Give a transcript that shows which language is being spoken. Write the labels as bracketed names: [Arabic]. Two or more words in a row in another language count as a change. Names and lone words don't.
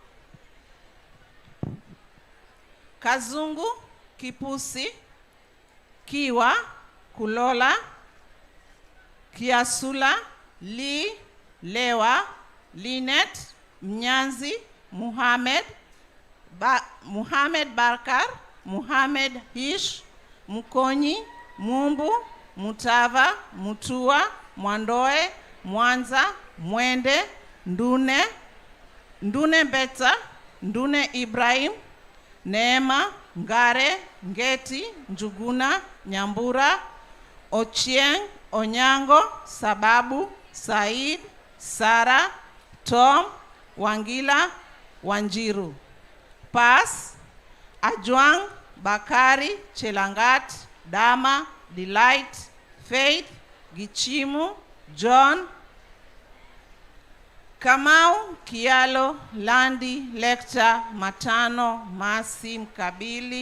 [Kamba] Kazungu, Kipusi, Kiwa, Kulola, Kiasula, Lee, Lewa, Linet, Mnyanzi, Muhammad, Muhammad Barkar, Muhammad Hish, Mukonyi, Mumbu, Mutava, Mutua, Mwandoe, Mwanza, Mwende, Ndune, Ndune Beta, Ndune Ibrahim, Neema, Ngare, Ngeti, Njuguna, Nyambura, Ochieng, Onyango, Sababu, Said, Sara, Tom, Wangila, Wanjiru. Pass, Ajwang, Bakari, Chelangat, Dama, Delight, Faith, Gichimu, John, Kamau, Kialo, Landi, Lecter, Matano, Masi, Mkabili,